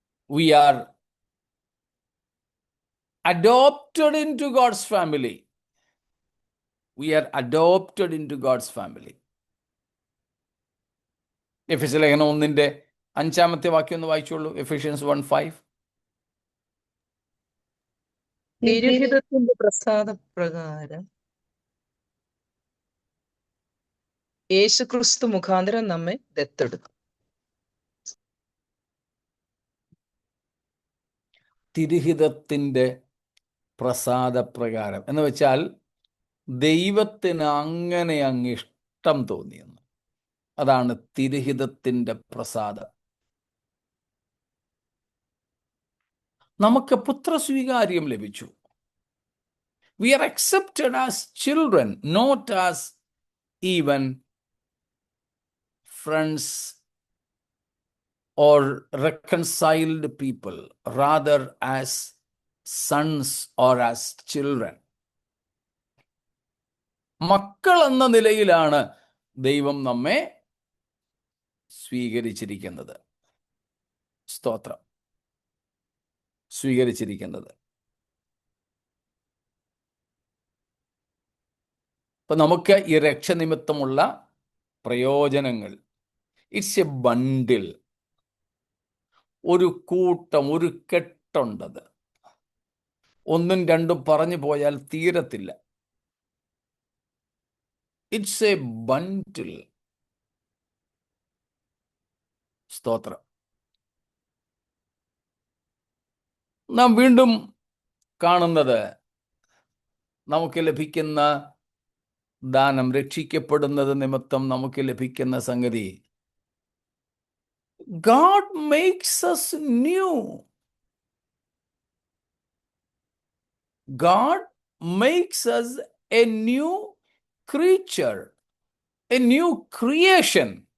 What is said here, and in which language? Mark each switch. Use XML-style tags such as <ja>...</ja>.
<en>We are adopted into God's family. We are adopted into God's family.</en> <ml>എഫേസ്യ ലേഖനം 1-ന്റെ 5-ാമത്തെ വാക്യം ഒന്ന് വായിച്ചോളൂ. എഫേഷ്യൻസ് 1:5. തിരുഹിതത്തിന്റെ പ്രസാദപ്രകാരം യേശുക്രിസ്തു മുഖാന്തരം നമ്മെ ദത്തെടുത്തു. തിരുഹിതത്തിൻ്റെ പ്രസാദപ്രകാരം എന്ന് വെച്ചാൽ ദൈവത്തിന് അങ്ങനെ അങ്ങ് ഇഷ്ടം തോന്നിയെന്ന്. അതാണ് തിരുഹിതത്തിൻ്റെ പ്രസാദം. നമുക്ക് പുത്രസ്വീകാര്യം ലഭിച്ചു.</ml> <en>We are accepted as children, not as even friends or reconciled people, rather as sons or as children.</en> <ml>മക്കൾ എന്ന നിലയിലാണ് ദൈവം നമ്മെ സ്വീകരിച്ചിരിക്കുന്നത്. സ്തോത്രം. സ്വീകരിച്ചിരിക്കുന്നത്. അപ്പൊ നമുക്ക് ഈ രക്ഷനിമിത്തമുള്ള പ്രയോജനങ്ങൾ,</ml> <en>it's a bundle,</en> <ml>ഒരു കൂട്ടം, ഒരു കെട്ടുണ്ടത്. ഒന്നും രണ്ടും പറഞ്ഞു പോയാൽ തീരത്തില്ല.</ml> <en>It's a bundle.</en> <ml>സ്തോത്രം. നാം വീണ്ടും കാണുന്നത് നമുക്ക് ലഭിക്കുന്ന ദാനം, രക്ഷിക്കപ്പെടുന്നത് നിമിത്തം നമുക്ക് ലഭിക്കുന്ന സംഗതി,</ml> <en>God makes us new. God makes us a new creature, a new creation.</en>